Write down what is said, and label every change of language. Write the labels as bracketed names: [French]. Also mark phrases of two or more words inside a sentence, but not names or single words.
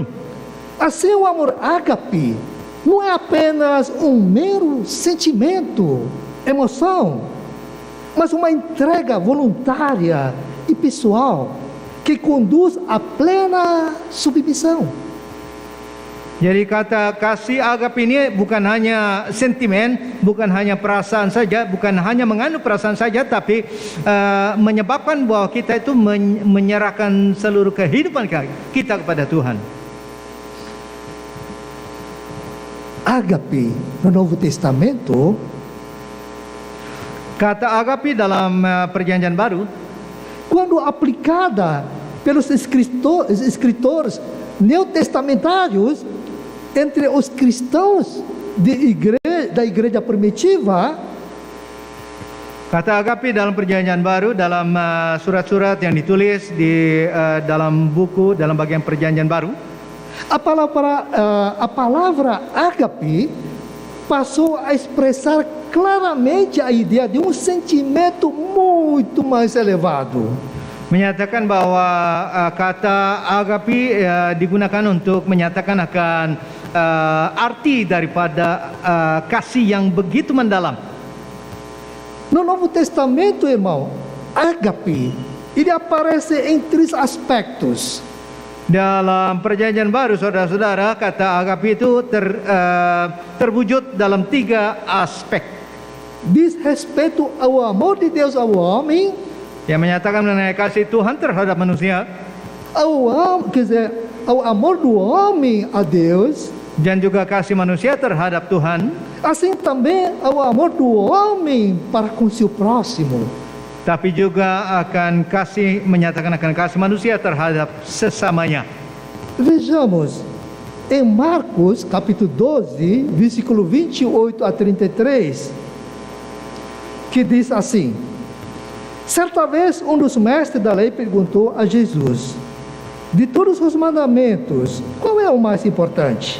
[Portuguese] Assim, o amor ágape não é apenas um mero sentimento, emoção, mas uma entrega voluntária e pessoal que conduz à plena submissão. [Indonesian] Jadi kata kasih agape ini bukan hanya sentimen, bukan hanya perasaan saja, bukan hanya mengandung perasaan saja, tapi menyebabkan bahwa kita itu menyerahkan seluruh kehidupan kita kepada Tuhan. [Portuguese] Ágape no Novo Testamento, [Indonesian] kata agape dalam Perjanjian Baru, [Portuguese] quando aplicada pelos escritores neotestamentários entre os cristãos da igreja primitiva, [Indonesian] kata agape dalam Perjanjian Baru, dalam surat-surat yang ditulis di dalam buku, dalam bagian Perjanjian Baru, [Portuguese] a palavra ágape passou a expressar claramente a ideia de um sentimento muito mais elevado. [Indonesian] Menyatakan bahwa kata agape digunakan untuk menyatakan akan arti daripada kasih yang begitu mendalam. [Portuguese] No Novo Testamento, irmão, ágape, ele aparece em 3 aspectos. [Indonesian] Dalam Perjanjian Baru, saudara-saudara, kata agape itu terwujud dalam 3 aspek. [Portuguese] Diz respeito ao amor de Deus ao homem, [Indonesian] yang menyatakan mengenai kasih Tuhan terhadap manusia, [Portuguese] ao amor do homem a Deus, [Indonesian] dan juga kasih manusia terhadap Tuhan, [Portuguese] assim também ao amor do homem para com seu próximo. [Indonesian] tapi juga akan kasih, menyatakan akan kasih manusia terhadap sesamanya. [Portuguese] Vejamos em Marcos capítulo 12, versículo 28 a 33, que diz assim: certa vez um dos mestres da lei perguntou a Jesus: de todos os mandamentos, qual é o mais importante?